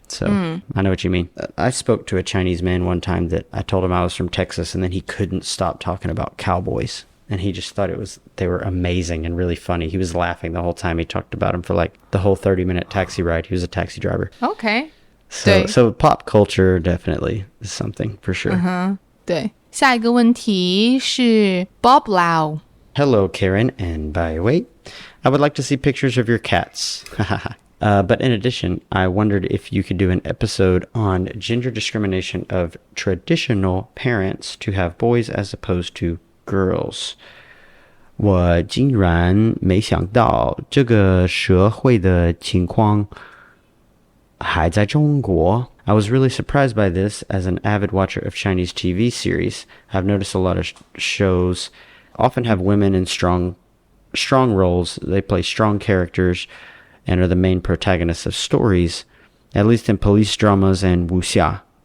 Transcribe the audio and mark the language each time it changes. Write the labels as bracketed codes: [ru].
[en] So I know what you mean. I spoke to a Chinese man one time that I told him I was from Texas, and then he couldn't stop talking about cowboys. And he just thought they were amazing and really funny. He was laughing the whole time. He talked about them for like the whole 30-minute taxi ride. He was a taxi driver. Okay. So pop culture definitely is something for sure. [zh] 对，下一个问题是 Bob Lau. [en] Hello, Karen, and by the way, I would like to see pictures of your cats. But in addition, I wondered if you could do an episode on gender discrimination of traditional parents to have boys as opposed to girls. [zh] 我竟然没想到这个社会的情况还在中国. [en] I was really surprised by this as an avid watcher of Chinese TV series. I've noticed a lot of shows often have women in strong roles. They play strong characters and are the main protagonists of stories, at least in police dramas and wuxia.